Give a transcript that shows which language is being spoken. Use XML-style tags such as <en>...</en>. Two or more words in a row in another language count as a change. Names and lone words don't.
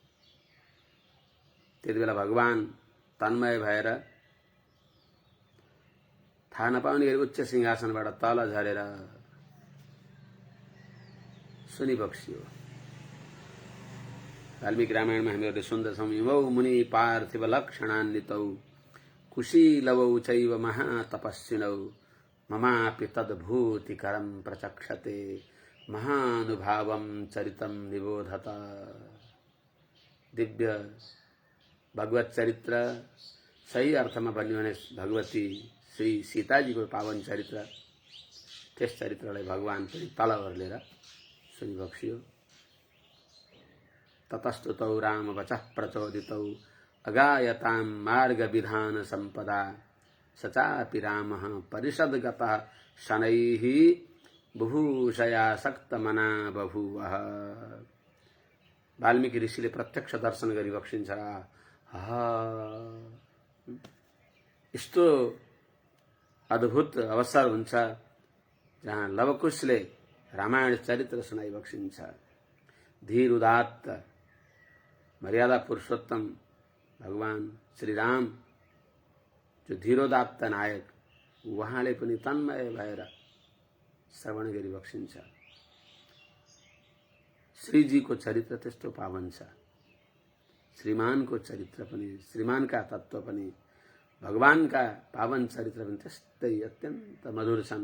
<ne>त्यति बेला भगवान तन्मय भएर थाहा नपाउने गरी उच्च सिंहासनबाट तल झरेर सुनिबक्सियो। वाल्मीकि रामायणमा हामीहरूले सुन्दछौँ,</ne> <sa>इमौ मुनि पार्थिव लक्षणान्वितौ कुशीलवौ चैव महातपस्विनौ ममापि तद्भूतिकरं प्रचक्षते महानुभावं चरितं निबोधत।</sa> <ne>दिव्य भगवत चरित्र, सही अर्थमा भन्यो भने भगवती श्री सीताजीको पावन चरित्र, त्यस चरित्रलाई भगवान पनि तल ओर्लेर सुनिबक्सियो।</ne> <sa>ततस्तुतौ राम वचः प्रचोदितौ अगायतां मार्ग विधान सम्पदा सचापि रामः परिषद्गतः शनैः बुभूषया सक्तमना बभूवः।</sa> <ne>वाल्मीकि ऋषिले प्रत्यक्ष दर्शन गरिबक्सिन्छ। यस्तो अद्भुत अवसर हुन्छ जहाँ लवकुशले रामायण चरित्र सुनाइबक्सिन्छ। धीर उदात्त मर्यादा पुरुषोत्तम भगवान श्री राम जो धीरोदात्त नायक, उहाँले पनि तन्मय भएर श्रवण गरिबक्सिन्छ। श्रीजीको चरित्र त्यस्तो पावन छ। श्रीमानको चरित्र पनि, श्रीमानका तत्व पनि, भगवानका पावन चरित्र पनि त्यस्तै अत्यन्त मधुर छन्।</ne>